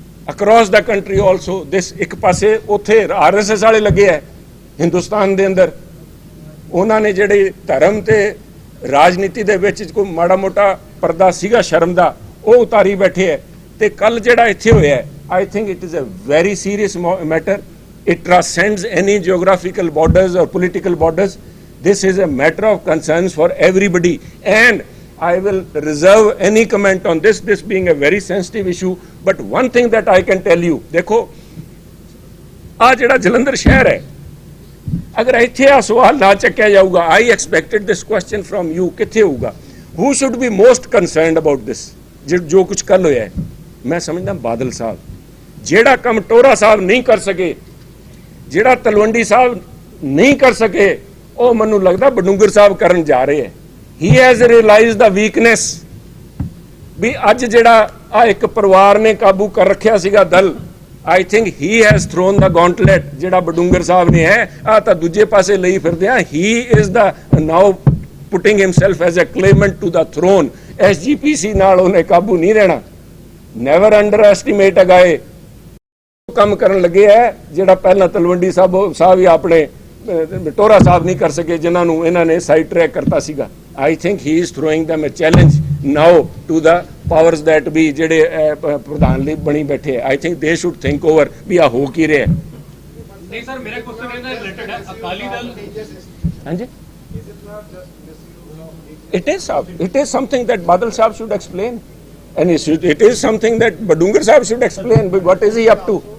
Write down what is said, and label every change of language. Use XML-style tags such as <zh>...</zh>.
<pa>Across ਦਾ country also ਦਿਸ ਇੱਕ ਪਾਸੇ ਉੱਥੇ RSS ਵਾਲੇ ਲੱਗੇ ਹੈ ਹਿੰਦੁਸਤਾਨ ਦੇ ਅੰਦਰ ਉਹਨਾਂ ਨੇ ਜਿਹੜੇ ਧਰਮ ਤੇ ਰਾਜਨੀਤੀ ਦੇ ਵਿੱਚ ਕੋਈ ਮਾੜਾ ਮੋਟਾ ਪਰਦਾ ਸੀਗਾ ਸ਼ਰਮ ਦਾ ਉਹ ਉਤਾਰੀ ਬੈਠੇ ਹੈ ਤੇ ਕੱਲ ਜਿਹੜਾ ਇੱਥੇ ਹੋਇਆ ਹੈ</pa> <en>I think it is a very serious matter. It transcends any geographical borders or political borders. This is a matter of concerns for everybody. And I will reserve any comment on this being a very sensitive issue. But one thing that I can tell you,</en> <pa>देखो, आ जेड़ा जलंधर शहर है, अगर इत्थे आ सवाल ना चक्या जाऊगा,</pa> <en>I expected this question from you,</en> <pa>कित्थे होगा?</pa> <en>Who should be most concerned about this?</en> <pa>जो कुछ कल होया है, मैं समझदा बादल साहब ਜਿਹੜਾ ਕੰਮ ਟੋਰਾ ਸਾਹਿਬ ਨਹੀਂ ਕਰ ਸਕੇ ਜਿਹੜਾ ਤਲਵੰਡੀ ਸਾਹਿਬ ਨਹੀਂ ਕਰ ਸਕੇ ਉਹ ਮੈਨੂੰ ਲੱਗਦਾ ਬਡੂੰਗਰ ਸਾਹਿਬ ਕਰਨ ਜਾ ਰਹੇ ਹੈ</pa> <en>he has realized the weakness</en> <pa>ਵੀ ਅੱਜ ਜਿਹੜਾ ਆ ਇੱਕ ਪਰਿਵਾਰ ਨੇ ਕਾਬੂ ਕਰ ਰੱਖਿਆ ਸੀਗਾ Dal</pa> <en>I think he has thrown the gauntlet</en> <pa>ਜਿਹੜਾ ਬਡੂੰਗਰ ਸਾਹਿਬ ਨੇ ਹੈ ਆ ਤਾਂ ਦੂਜੇ ਪਾਸੇ ਲਈ ਫਿਰਦੇ ਆ</pa> <en>he is the now putting himself as a claimant to the throne</en> <pa>SGPC ਨਾਲ ਉਹਨੇ ਕਾਬੂ ਨਹੀਂ ਰਹਿਣਾ</pa> <en>never underestimate</en> <pa>ਅਗਾਏ ਕੰਮ ਕਰਨ ਲੱਗੇ ਹੈ ਜਿਹੜਾ ਪਹਿਲਾਂ ਤਲਵੰਡੀ ਸਾਹਿਬ ਹੀ ਆਪਣੇ ਟੋਰਾ ਸਾਹਿਬ ਨਹੀਂ ਕਰ ਸਕੇ ਜਿਨ੍ਹਾਂ ਨੂੰ ਇਹਨਾਂ ਨੇ ਸਾਈਡ ਟਰੈਕ ਕਰਤਾ ਸੀਗਾ</pa> <en>I think he is throwing them a challenge now to the powers that be</en> <pa>ਜਿਹੜੇ ਪ੍ਰਧਾਨ ਲਈ ਬਣੀ ਬੈਠੇ ਹੈ</pa> <en>I think they should think over</en> <pa>ਵੀ ਆ ਹੋ ਕੀ ਰਿਹਾ</pa> <hi>नहीं सर मेरा क्वेश्चन</hi> <pa>ਇਹਦਾ ਰਿਲੇਟਡ ਹੈ ਅਕਾਲੀ ਦਲ</pa> <en>ਹਾਂਜੀ it is something that Badal Sahab should explain and it is something that Badungar Sahab should explain but what is he up to</en>